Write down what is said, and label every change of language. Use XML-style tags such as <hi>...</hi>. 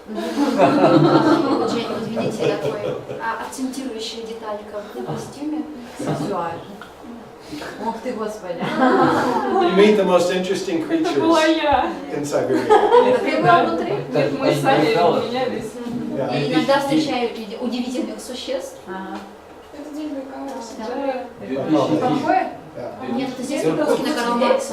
<ru>Дженни, вот видите, такой акцентирующая деталька в костюме. Сексуально. Ух ты, господи.</ru> <en>You meet the most interesting creatures in Siberia.</en> <ru>Это ты был внутри? Мы с вами менялись.</ru> <en>Yeah.</en> <ru>И иногда встречаю удивительных существ. Ага. Это день Байкала. Да. Какое?</ru> <en>Yeah.</en> <ru>Нет, это здесь выпуски на Карл Маркса.</ru>